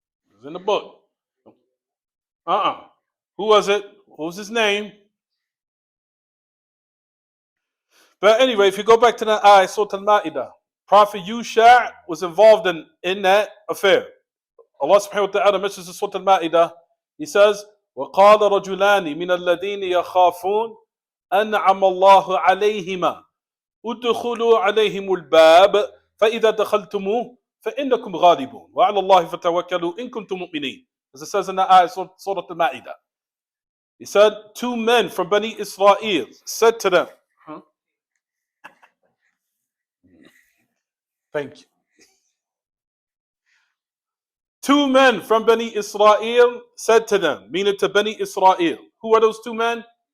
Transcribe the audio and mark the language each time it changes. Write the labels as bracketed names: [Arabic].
[English] It was in the book. Who was it? What was his name? But anyway, if you go back to the ayah, Surah Al-Ma'idah, Prophet Yusha was involved in that affair. Allah subhanahu wa ta'ala mentions in Surah Al-Ma'idah, he says, [Arabic] وَقَالَ رَجُلَانِ مِنَ الَّذِينَ يَخَافُونَ أَنْعَمَ اللَّهُ عَلَيْهِمَا ادخلوا عليهم الباب فإذا دخلتموه فإنكم غالبون وعلى الله فتوكلوا إن كنتم مؤمنين. [English] As it says in the ayah, Surah Al-Ma'idah. He said, two men from Bani Israel said to them, Thank you. Two men from Bani Israel said to them, meaning to Bani Israel. Who are those two men?